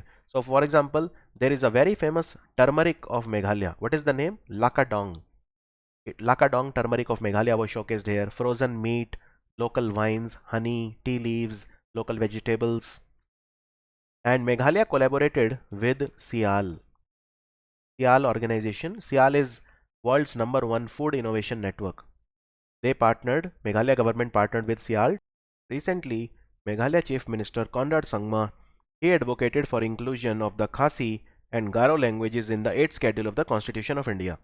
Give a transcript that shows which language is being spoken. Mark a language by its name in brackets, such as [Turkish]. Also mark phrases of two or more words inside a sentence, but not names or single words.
[English] So for example, there is a very famous turmeric of Meghalaya. What is the name? Lakadong. Lakadong turmeric of Meghalaya was showcased here. Frozen meat, local wines, honey, tea leaves, local vegetables. And Meghalaya collaborated with SIAL. SIAL organization. SIAL is world's #1 food innovation network. They partnered, Meghalaya government partnered with SIAL. Recently, Meghalaya Chief Minister Conrad Sangma, he advocated for inclusion of the Khasi and Garo languages in the 8th schedule of the Constitution of India.